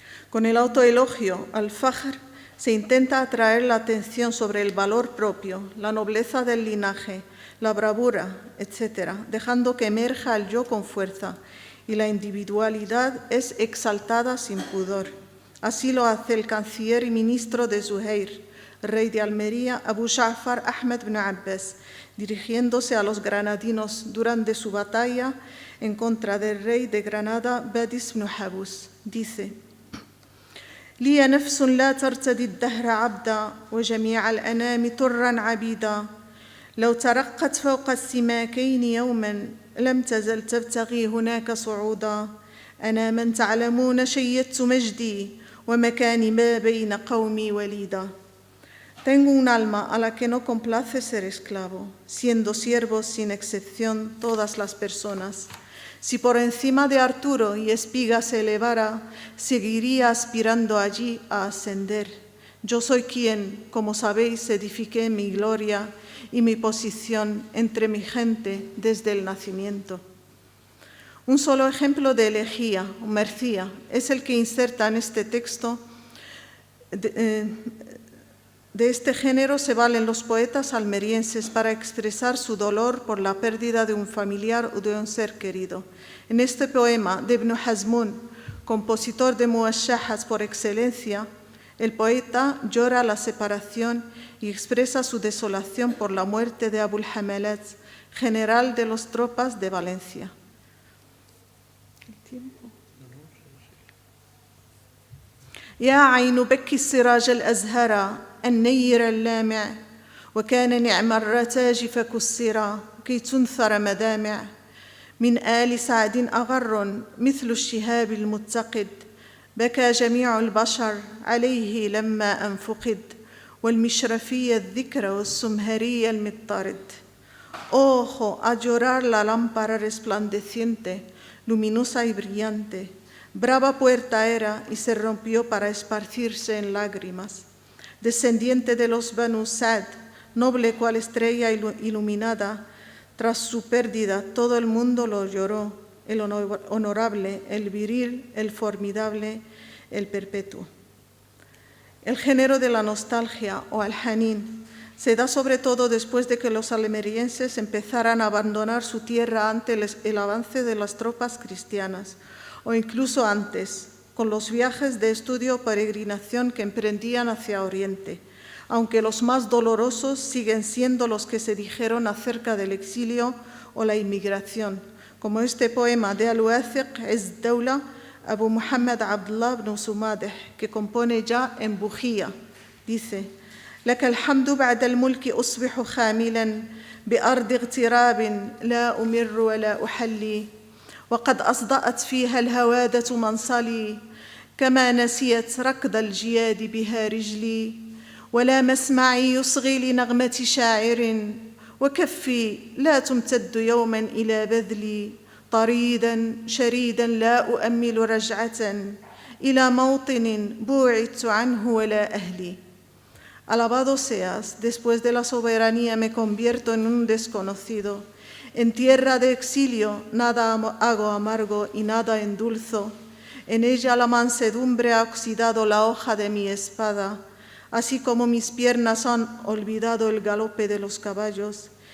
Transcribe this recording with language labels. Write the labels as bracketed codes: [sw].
[es] Con el autoelogio, al-Fajr se intenta atraer la atención sobre el valor propio, la nobleza del linaje, la bravura, etc., dejando que emerja el yo con fuerza y la individualidad es exaltada sin pudor. Así lo hace el canciller y ministro de Zuhair, rey de Almería, Abu Ja'far Ahmed ibn Abbas, dirigiéndose a los granadinos durante su batalla en contra del rey de Granada, Badis ibn Habus. Dice: [ar] لي نفس لا ترتدي الدهر عبدا وجميع الأنام طرا عبيدا لو ترقت فوق السماكين يوما لم تزل تبتغي هناك صعودا أنا من تعلمون شيدت مجدي ومكاني ما بين قومي وليدا. [es] Tengo un alma a la que no complace ser esclavo, siendo siervos sin excepción todas las personas. Si por encima de Arturo y Espiga se elevara, seguiría aspirando allí a ascender. Yo soy quien, como sabéis, edifiqué mi gloria y mi posición entre mi gente desde el nacimiento. Un solo ejemplo de elegía o mercía es el que inserta en este texto. De este género se valen los poetas almerienses para expresar su dolor por la pérdida de un familiar o de un ser querido. En este poema de Ibn Hazmún, compositor de muashahas por excelencia, el poeta llora la separación y expresa su desolación por la muerte de Abul Hamalat, general de las tropas de Valencia. [ar] يا عين بكي السراج الأزهر النير اللامع وكان نعم الرتاج فكسرا كي تنثر مدامع من آل سعد أغر مثل الشهاب المتقد بكى جميع البشر عليه لما أنفقد والمشرفي الذكر والسمهري المضطرد. [es] Ojo, a llorar la lámpara resplandeciente, luminosa y brillante. Brava puerta era y se rompió para esparcirse en lágrimas. Descendiente de los Banu Sa'd, noble cual estrella iluminada, tras su pérdida todo el mundo lo lloró, el honorable, el viril, el formidable, el perpetuo. El género de la nostalgia o al-hanin se da sobre todo después de que los almerienses empezaran a abandonar su tierra ante el avance de las tropas cristianas, o incluso antes, con los viajes de estudio o peregrinación que emprendían hacia Oriente, aunque los más dolorosos siguen siendo los que se dijeron acerca del exilio o la inmigración, como este poema de Al-Wathiq Ez-Dawla, Abu Muhammad Abdullah ibn Sumadeh, que compone ya en bujía. Dice: [ar] لك الحمد بعد الملك أصبح خاملاً بأرض اغتراب لا أمر ولا أحلي وقد أصدأت فيها الهوادة منصلي كما نسيت ركض الجياد بها رجلي ولا مسمعي يصغي لنغمة شاعر وكفي لا تمتد يوماً إلى بذلي طريداً شريداً لا أؤمل رجعة إلى موطن بوعدت عنه ولا أهلي. [es] Alabado seas, después de la soberanía me convierto en un desconocido. En tierra de exilio nada hago amargo y nada endulzo. En ella la mansedumbre ha oxidado la hoja de mi espada, así como mis piernas han olvidado el galope de los caballos.